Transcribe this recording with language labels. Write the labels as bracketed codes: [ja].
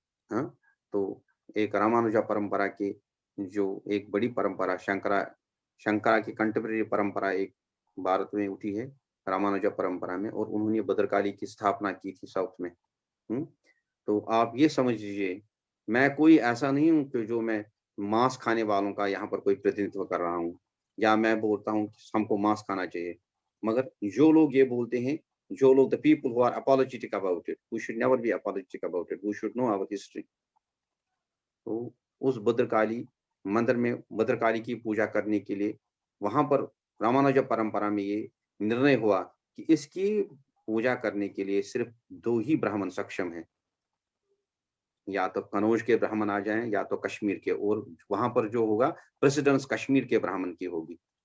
[hi] हाँ, तो एक रामानुजा परंपरा की जो एक बड़ी परंपरा, शंकरा की कंटेम्प्रेरी परंपरा एक भारत में उठी है रामानुजा परंपरा में, और उन्होंने भद्रकाली की स्थापना की थी साउथ में। तो आप ये समझ लीजिए, मैं कोई ऐसा नहीं हूँ कि जो मैं मांस खाने वालों का यहाँ पर कोई प्रतिनिधित्व कर रहा हूँ, या मैं बोलता हूँ कि हमको मांस खाना चाहिए। मगर जो लोग ये बोलते हैं जो लोग, [en] the people who are apologetic about it, we should never be apologetic about it, we should know our history. [hi] तो उस भद्रकाली मंदिर में भद्रकाली की पूजा करने के लिए वहां पर रामानुज परंपरा में ये निर्णय हुआ कि इसकी पूजा करने के लिए सिर्फ 2 ही ब्राह्मण सक्षम हैं, या तो कनौज के ब्राह्मण आ जाएं या तो कश्मीर के, और वहां पर जो होगा प्रेसिडेंस कश्मीर के ब्राह्मण की होगी।